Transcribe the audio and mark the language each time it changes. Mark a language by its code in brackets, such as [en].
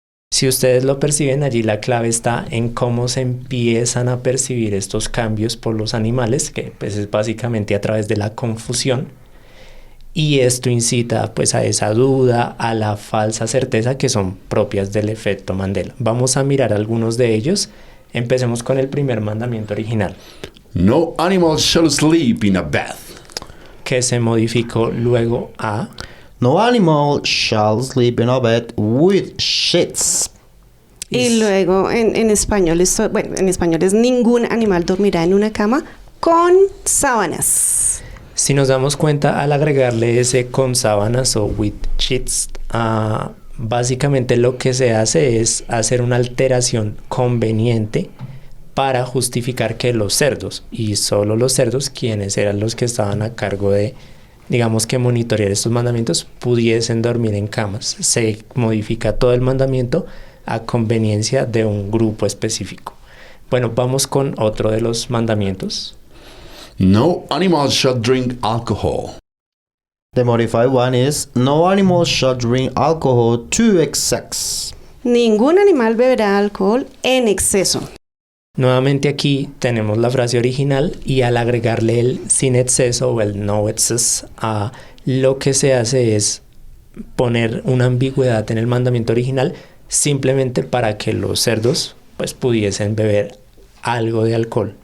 [es] Si ustedes lo perciben, allí la clave está en cómo se empiezan a percibir estos cambios por los animales, que pues es básicamente a través de la confusión, y esto incita pues a esa duda, a la falsa certeza que son propias del efecto Mandela. Vamos a mirar algunos de ellos. Empecemos con el primer mandamiento original. [en] No animal shall sleep in a bed. [es] Que se modificó luego a [en] No animal shall sleep in a bed with sheets. [es] Y luego en español, en español es ningún animal dormirá en una cama con sábanas. Si nos damos cuenta, al agregarle ese con sábanas o [en] with sheets, [es] básicamente lo que se hace es hacer una alteración conveniente para justificar que los cerdos, y solo los cerdos, quienes eran los que estaban a cargo de, digamos que monitorear estos mandamientos, pudiesen dormir en camas. Se modifica todo el mandamiento a conveniencia de un grupo específico. Bueno, vamos con otro de los mandamientos. [en] No animal shall drink alcohol. The modified one is no animal shall drink alcohol to excess. [es] Ningún animal beberá alcohol en exceso. Nuevamente aquí tenemos la frase original y al agregarle el sin exceso o el [en] no excess, [es] lo que se hace es poner una ambigüedad en el mandamiento original simplemente para que los cerdos pues pudiesen beber algo de alcohol.